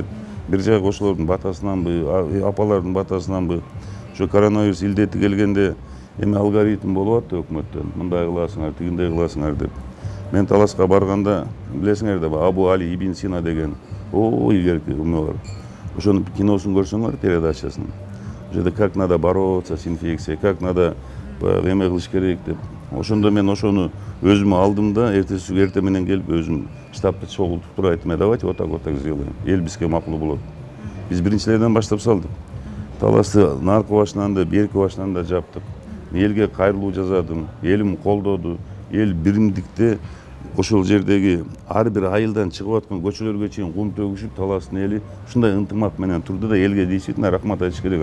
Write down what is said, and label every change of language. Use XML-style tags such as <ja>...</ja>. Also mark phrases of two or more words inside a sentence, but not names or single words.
<ky>Бир жайга ошолордун батасынанбы, апалардын батасынанбы, ошо коронавирус илдети келгенде эми алгоритм болуп атты өкмөттөн. Мындай кыласыңар, тигиндей кыласыңар деп. Мен Таласка барганда, билесиңер да, Абу Али ибн Сина деген илгерки үмө бар. Ошонун киносун көрсөңөр, передачасын.</ky> <ru>Жерде как надо бороться с инфекцией, как надо</ru> <ky>эме кылыш керек деп. Ошондо мен ошону өзүмө алдым да, эртең менен келип өзүм штабты чогултуп туруп айттым,</ky> <ru>давайте вот так сделаем.</ru> <ky>Эл бизге макул болот. Биз биринчилерден баштап салдык. Таласты наркы башынан да, берки башынан да жаптык. Элге кайрылуу жазадым, элим колдоду, эл биримдикте ошол жердеги ар бир айылдан чыгып аткан көчөлөргө чейин кум төгүшүп, Таластын эли ушундай ынтымак менен турду да, элге действительно рахмат айтыш керек.</ky>